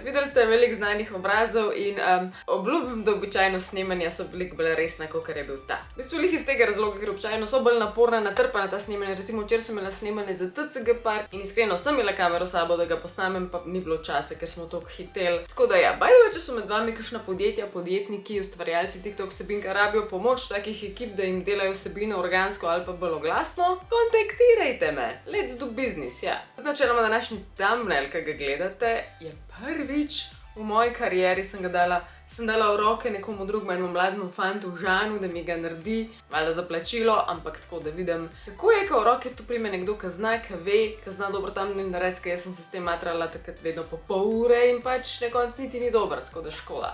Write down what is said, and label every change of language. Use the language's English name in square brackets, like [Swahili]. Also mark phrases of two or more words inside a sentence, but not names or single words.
[Slovenian] Videli ste veliko znanih obrazov in obljubim, da običajno snemanja so veliko bolj resna, kot je bil ta. V bistvu lih iz tega razloga, ker običajno so bolj naporna, natrpana ta snemanja. Recimo včeraj sem imela snemanje za TCG Park in iskreno sem imela kamero s sabo, da ga posnamem, pa ni bilo časa, ker smo toliko hiteli. Tako da ja, [English] by the way, [Slovenian] če so med vami kakšna podjetja, podjetniki, ustvarjalci TikTok vsebinka rabijo pomoč takih ekip, da jim delajo vsebine organsko ali pa bolj oglasno, kontaktirajte me. [English] Let's do business, [Slovenian] ja. Načeloma današnji thumbnail, ki ga gledate, je prvič v moji karieri sem dala v roke nekomu drugemu, enemu mlademu fantu Žanu, da mi ga naredi, valjda za plačilo, ampak tako, da vidim, kako je, ko v roke tu prime nekdo, ki zna, ki ve, ki zna dobro thumbnail narediti, ker jaz sem se s tem matrala takrat vedno po pol ure in pač na koncu niti ni dober, tako da škoda.